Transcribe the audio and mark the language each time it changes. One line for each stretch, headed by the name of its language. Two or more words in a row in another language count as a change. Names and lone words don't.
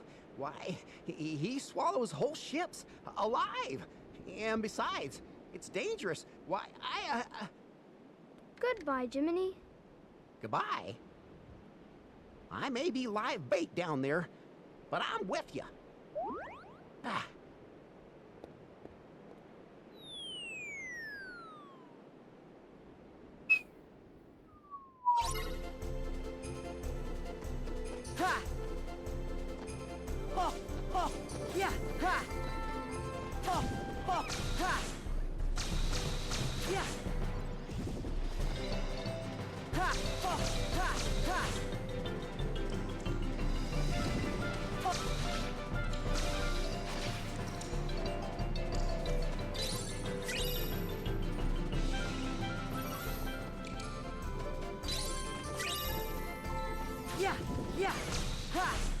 English: Why, he swallows whole ships alive. And besides, it's dangerous. Why, Goodbye, Jiminy. Goodbye. I may be live bait down there, but I'm with you. Ah. Ha! Ho! Ho! Yeah! Ha! Ho! Ho! Ha! Yeah! Ha! Ho! Ha! Ha! Ho! Yeah! Yeah! Ha!